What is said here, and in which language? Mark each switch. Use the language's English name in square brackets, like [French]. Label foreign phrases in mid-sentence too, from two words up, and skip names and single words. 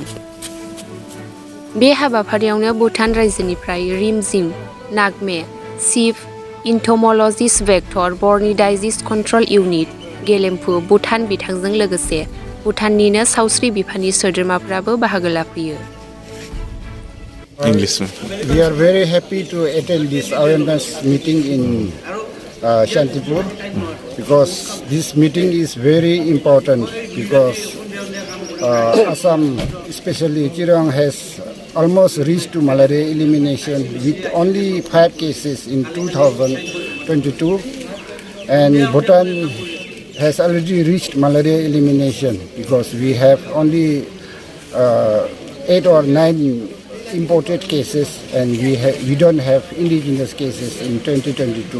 [Bodo] बे हाबाफारियावनो भुटान रायजोनिफ्राय रिमजिम नागमे [English] chief entomologist vector borne disease control unit [Bodo] गेलेमफु भुटान बिथांजों लोगोसे भुटाननिनो सावस्रि बिफाननि सोद्रोमाफोराबो बाहागो लाफैयो। [English] English. We are very happy to attend this awareness meeting in Shantipur because this meeting is very important because Assam, especially Chirang, has almost reached to malaria elimination with only 5 cases in 2022, and Bhutan has already reached malaria elimination because we have only 8 or 9 imported cases, and we don't have indigenous cases in 2022.